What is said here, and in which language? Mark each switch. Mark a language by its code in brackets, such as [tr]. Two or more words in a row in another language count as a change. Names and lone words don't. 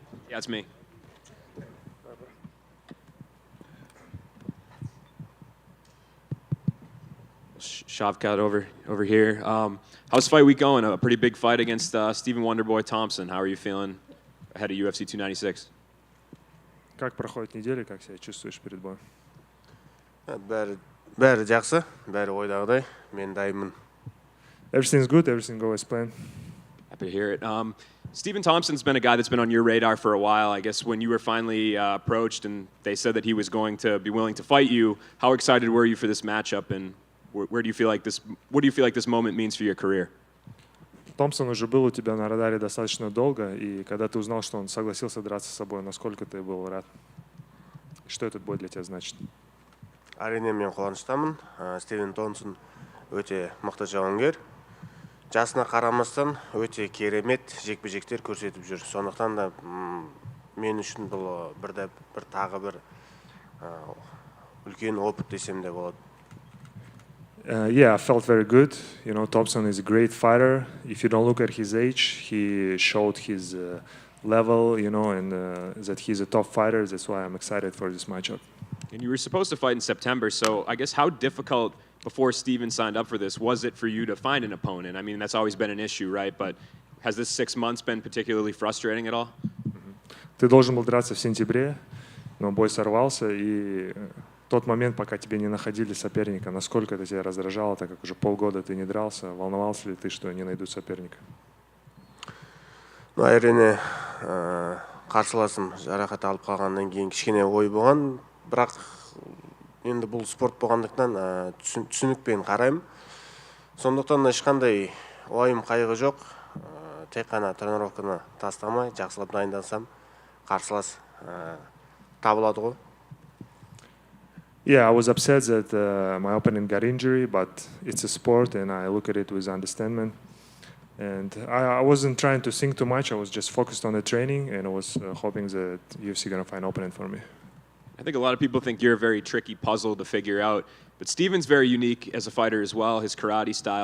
[en] Yeah, it's me. Shavkat over here. How's fight week going? A pretty big fight against Stephen Wonderboy Thompson. How are you feeling ahead of UFC 296? [ru] Как проходит неделя, как себя чувствуешь перед боем? [kk] Бәрі жақсы, бәрі ойдағыдай, мен дайынмын. [en] Everything's good, everything goes as planned. Happy to hear it. Stephen Thompson's been a guy that's been on your radar for a while. I guess when you were finally approached and they said that he was going to be willing to fight you, how excited were you for this matchup, and where do you feel like this? What do you feel like this moment means for your career? [ru] Томпсон уже был у тебя на радаре достаточно долго, и когда ты узнал, что он согласился драться с собой, насколько ты был рад? Что этот бой для тебя значит? [kk] Әрине мен қуаныштамын. Стивен Томпсон өте мықты жауынгер. Жасына қарамастан өте керемет жекпе-жектер көрсетіп жүр. Сондықтан да мен үшін бұл тағы бір үлкен опыт десем де болады. [en] Yeah, I felt very good. You know, Thompson is a great fighter. If you don't look at his age, he showed his level, you know, and that he's a top fighter. That's why I'm excited for this matchup. And you were supposed to fight in September, so I guess how difficult before Steven signed up for this was it for you to find an opponent? I mean, that's always been an issue, right? But has this 6 months been particularly frustrating at all? [ru] Ты должен был драться в сентябре, но бой сорвался, и тот момент, пока тебе не находили соперника, насколько это тебя раздражало, так как уже полгода ты не дрался, волновался ли ты, что не найдут соперника? Ну, [kk] әрине қарсыласым жарақат алып қалғаннан кейін кішкене ой болған, бірақ енді бұл спорт болғандықтан түсінікпен қараймын. Сондықтан ешқандай ойым қайғы жоқ. Тек қана тренировканы тастамай, жақсылап дайындансам, қарсылас табылады ғой. [en] Yeah, I was upset that my opponent got injury, but it's a sport and I look at it with understanding. And I wasn't trying to think too much. I was just focused on the training and I was hoping that UFC going to find an opponent for me. I think a lot of people think you're a very tricky puzzle to figure out, but Steven's very unique as a fighter as well, his karate style.